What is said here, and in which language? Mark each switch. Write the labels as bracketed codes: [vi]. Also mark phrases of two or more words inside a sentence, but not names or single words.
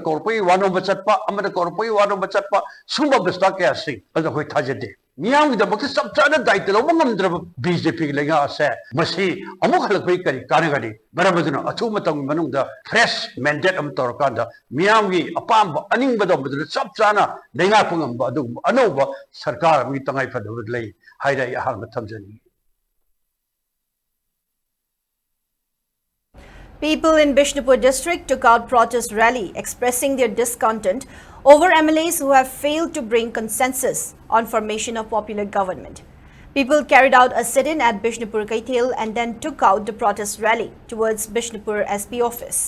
[mni] ꯀꯧꯔꯛꯄꯒꯤ ꯋꯥꯅꯣꯝꯕ ꯆꯠꯄ ꯑꯃꯅ ꯀꯧꯔꯛꯄꯒꯤ ꯋꯥꯅꯣꯝꯕ ꯆꯠꯄ ꯁꯨꯝꯕ ꯕꯤꯁꯇꯥ ꯀꯌꯥꯁꯤꯡ ꯑꯗꯨ ꯑꯩꯈꯣꯏ ꯊꯥꯖꯗꯦ ꯃꯤꯌꯥꯝꯒꯤꯗꯃꯛꯇ ꯆꯞ ꯆꯥꯅ ꯗꯥꯏꯇ ꯂꯧꯕ ꯉꯝꯗ꯭ꯔꯕ BJPꯒꯤ ꯂꯩꯉꯥꯛ ꯑꯁꯦ ꯃꯁꯤ ꯑꯃꯨꯛ ꯍꯜꯂꯛꯄꯒꯤ ꯀꯔꯤ ꯀꯥꯟꯅꯒꯅꯤ ꯃꯔꯝ ꯑꯗꯨꯅ ꯑꯊꯨꯕ ꯃꯇꯝꯒꯤ ꯃꯅꯨꯡꯗ [en] fresh mandate [mni] ꯑꯃ ꯇꯧꯔꯀꯥꯟꯗ ꯃꯤꯌꯥꯝꯒꯤ ꯑꯄꯥꯝꯕ ꯑꯅꯤꯡꯕꯗ ꯃꯗꯨꯗ ꯆꯞ ꯆꯥꯅ ꯂꯩꯉꯥꯛꯄ ꯉꯝꯕ ꯑꯗꯨꯒꯨꯝꯕ ꯑꯅꯧꯕ ꯁꯔꯀꯥꯔ ꯑꯃꯒꯤ ꯇꯉꯥꯏꯐꯗꯕ ꯂꯩ ꯍꯥꯏꯅ ꯑꯩ ꯑꯍꯥꯟꯕ ꯊꯝꯖꯅꯤꯡꯏ [en] People in Bishnupur district took out protest rally expressing their discontent over MLAs who have failed to bring consensus on formation of popular government. People carried out a sit-in at Bishnupur Kaithel and then took out the protest rally towards Bishnupur SP office.